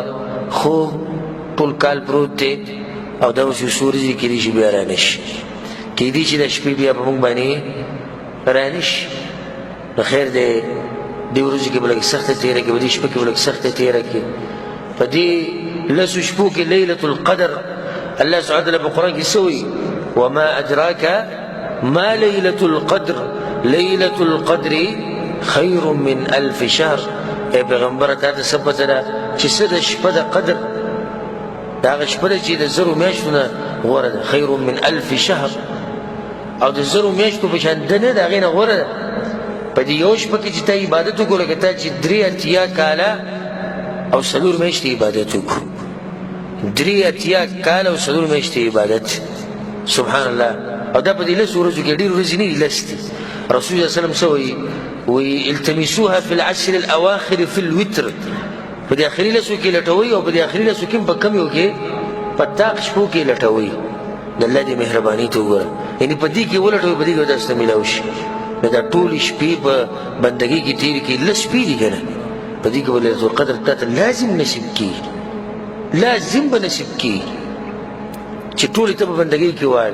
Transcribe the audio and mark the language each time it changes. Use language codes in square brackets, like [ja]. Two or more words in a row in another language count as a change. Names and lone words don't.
[ps] خوب ټول کال پروت دی او دا اوس یو څو ورځې کېدای شي بیا رانه شي، کېدای شي دا شپې بیا په موږ باندې رانه شي. نو خیر دی دې ورځو کې به لږ سخته تېره کړي، په دې شپه کې به لږ سخته تېره کړي. په دې 10 شپو کې لیلة القدر [ar] الله سبحانه وتعالی [ps] په قرآن کې څه وایي [ar] وما أدراك ما ليلة القدر ليلة القدر خير من 1000 شهر. [ps] اے پیغمبر تا ته څه پته ده چې څه د شپه د قدر، دا هغه شپه ده چې د 1000 میاشتو نه غوره ده، [ar] خیر من 1000 شهر، [ps] او د 1000 میاشتو په شان ده نه د هغې نه غوره ده. په دې یو شپه کې چې تا عبادت وکړو لکه تا چې 83 کاله او 4 میاشتې عبادت وکړو، 83 کاله او 4 میاشتې عبادت. [ar] سبحان الله. [ps] او دا په دې 10 ورځو کې ډېرې ورځې نه دي، 10 دي. [ar] رسول الله صلی الله علیه وسلم [ps] څه وایي [ar] التمسوها في العشر الاواخر في الوتر، [ps] په دې اخري 10 کې لټوي، او په دې اخري 10 کې په کم یو کې په طاق شپو کې لټوي. د الله دې مهرباني ته وګوره، یعنې په دې کې ولټوي، په دې کې داسې ته میلاو شي. نو دا ټولې شپې په بندګۍ کې تېرې کړي، 10 شپې دي که نه، په دې کې به ليلة القدر تا ته لازم نصیب کېږي، لازم به نصیب کېږي چې ټولې ته په بندګۍ کې وایي.